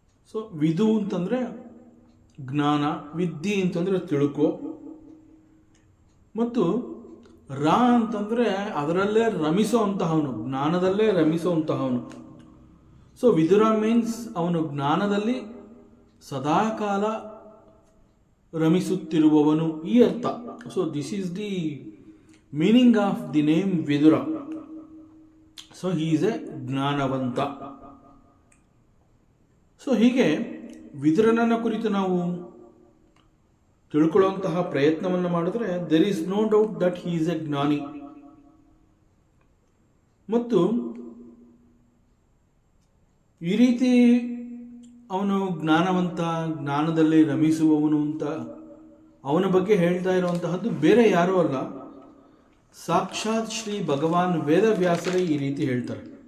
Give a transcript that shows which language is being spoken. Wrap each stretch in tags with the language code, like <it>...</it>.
<kn>So ವಿದು ಅಂತಂದರೆ ಜ್ಞಾನ, ವಿದ್ಯೆ ಅಂತಂದರೆ ತಿಳ್ಕೋ, ಮತ್ತು ರಾ ಅಂತಂದರೆ ಅದರಲ್ಲೇ ರಮಿಸುವಂತಹವನು, ಜ್ಞಾನದಲ್ಲೇ ರಮಿಸುವಂತಹವನು. ಸೊ ವಿದುರ ಮೀನ್ಸ್ ಅವನು ಜ್ಞಾನದಲ್ಲಿ ಸದಾಕಾಲ ರಮಿಸುತ್ತಿರುವವನು, ಈ ಅರ್ಥ.</kn> <en>So this is the meaning of the name Vidura. So he is a ಜ್ಞಾನವಂತ.</en> <kn>So ಹೀಗೆ ವಿದುರನನ್ನ ಕುರಿತು ನಾವು ತಿಳ್ಕೊಳ್ಳುವಂತಹ ಪ್ರಯತ್ನವನ್ನು ಮಾಡಿದ್ರೆ</kn> <en>there is no doubt that he is a</en> <kn>ಜ್ಞಾನಿ. ಮತ್ತು ಈ ರೀತಿ ಅವನು ಜ್ಞಾನವಂತ, ಜ್ಞಾನದಲ್ಲಿ ರಮಿಸುವವನು ಅಂತ ಅವನ ಬಗ್ಗೆ ಹೇಳ್ತಾ ಇರುವಂತಹದ್ದು ಬೇರೆ ಯಾರೂ ಅಲ್ಲ, ಸಾಕ್ಷಾತ್ ಶ್ರೀ ಭಗವಾನ್ ವೇದವ್ಯಾಸರೇ ಈ ರೀತಿ ಹೇಳ್ತಾರೆ.</kn>